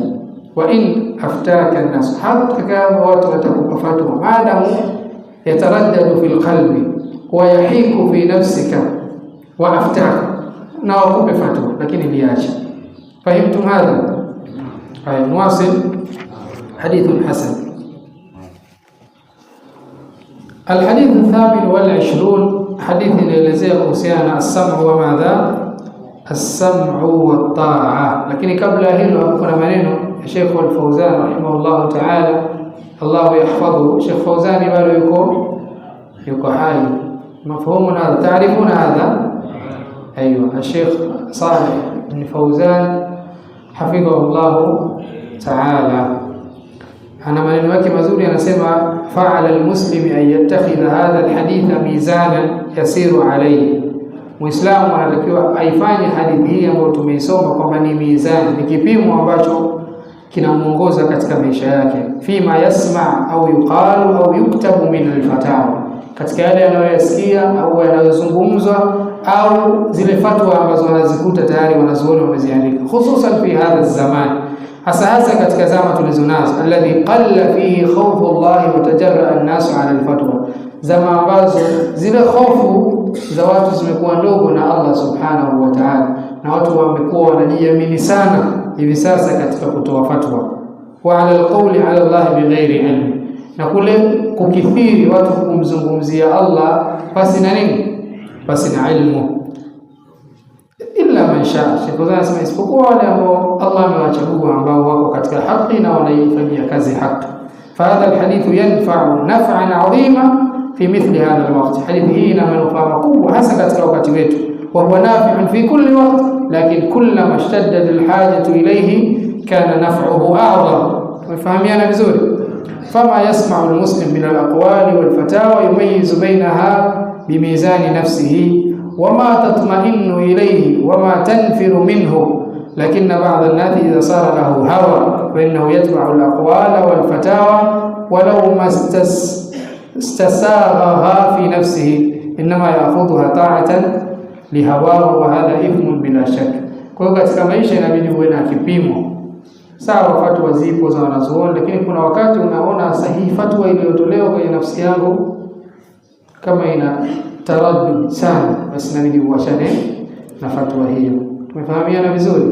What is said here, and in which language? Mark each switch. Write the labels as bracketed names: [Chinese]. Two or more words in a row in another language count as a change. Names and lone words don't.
[Arabic] وإن أفتاك الناس, [Swahili] hata kama watu watakupa fatwa, maadamu [Arabic] يتردد في القلب ويحيك في نفسك وأفتاك, [Swahili] na wakupe fatwa, lakini liacha. [Arabic] فهمتم هذا? Haya, nuwasil. حديث حسن. الحديث الثامن والعشرون، حديث [Swahili] inaelezea kuhusiana [Arabic] السمع وماذا السمع والطاعة. [Swahili] Lakini kabla hilo kuna maneno ya Sheikh Al-Fawzan [Arabic] رحمه الله تعالى الله يحفظه. [Swahili] Sheikh Fawzan bado yuko hai, mafhumu na [Arabic] تعرفون هذا. [Swahili] Aywa, Sheikh Saleh bin Fawzan [Arabic] حفظه الله تعالى, [Swahili] ana maneno yake mazuri, anasema [Arabic] فعلى المسلم أن يتخذ هذا الحديث ميزانا يسير عليه. [Swahili] Muislamu anatakiwa aifanye hadithi hii ambayo tumeisoma kwamba ni mizani, ni kipimo ambacho kinamuongoza katika maisha yake, [Arabic] فيما يسمع أو يقال أو يكتب من الفتاوى, [Swahili] katika yale anayoyasikia au yanayozungumzwa au zile fatwa ambazo wanazikuta tayari wanazuoni wameziandika, hususan [Arabic] في هذا الزمان, [Swahili] hasa katika zama tulizonazo, [Arabic] الذي قل فيه خوف الله وتجرأ الناس على الفتوى, [Swahili] zama ambazo zile hofu za watu zimekuwa ndogo na Allah [Arabic] سبحانه وتعالى, [Swahili] na watu wamekuwa wanajiamini sana hivi sasa katika kutoa fatwa. [Arabic] وعلى القول على الله بغير علم, [Swahili] na kule kukithiri watu kumzungumzia Allah basi na nini, basi na ilmu. [Arabic] إلا من شاء, [Swahili] Sheikh anasema isipokuwa wale ambao Allah amewachagua, ambao wako katika haki na wanaifanyia kazi haki. [Arabic] فهذا الحديث ينفع نفعا عظيما في مثل هذا الوقت, [Swahili] hadithi hii ina manufaa makubwa hasa katika wakati wetu. [Arabic] وهو نافع في كل وقت لكن كلما اشتدت الحاجة إليه كان نفعه أعظم. [Swahili] Tumefahamiana vizuri? [Arabic] فما يسمع المسلم من الأقوال والفتاوى يميز بينها بميزان نفسه وما تطمئن إليه وما تنفر منه، لكن بعض الناس إذا صار له هوى فإنه يتبع الأقوال والفتاوى ولو ما استساغها في نفسه، إنما يأخذها طاعة لهواه، وهذا إثم بلا شك. [Swahili] Kwa hiyo katika maisha inabidi uwe na kipimo. Sawa, fatwa zipo za wanazuoni, lakini kuna wakati unaona sahihi fatwa iliyotolewa kwenye nafsi yangu kama ina taraddud sana, basi inabidi uachane na fatwa hiyo. Tumefahamiana vizuri?